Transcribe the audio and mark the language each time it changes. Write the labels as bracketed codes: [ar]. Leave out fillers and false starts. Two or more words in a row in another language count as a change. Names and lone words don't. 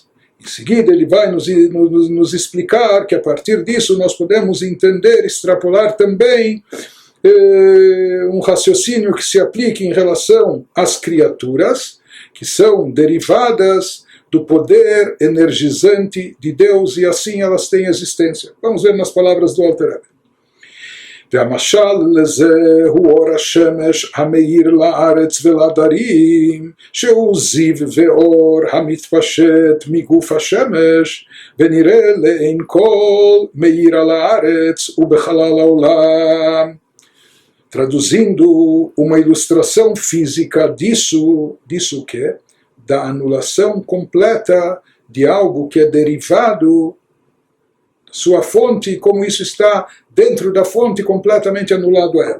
[pt] Em seguida ele vai nos explicar que a partir disso nós podemos entender, extrapolar também um raciocínio que se aplique em relação às criaturas, que são derivadas do poder energizante de Deus, e assim elas têm existência. Vamos ver nas palavras do Alter Rebbe. [he] והמשל לזה הוא אור השמש המאיר לארץ ולעדרים, שהוא זיו ואור המתפשט מגוף השמש, ונראה לעין כל מאיר על הארץ ובחלל העולם. [pt] Traduzindo uma ilustração física disso que? Da anulação completa de algo que é derivado sua fonte, como isso está dentro da fonte, completamente anulado a ela.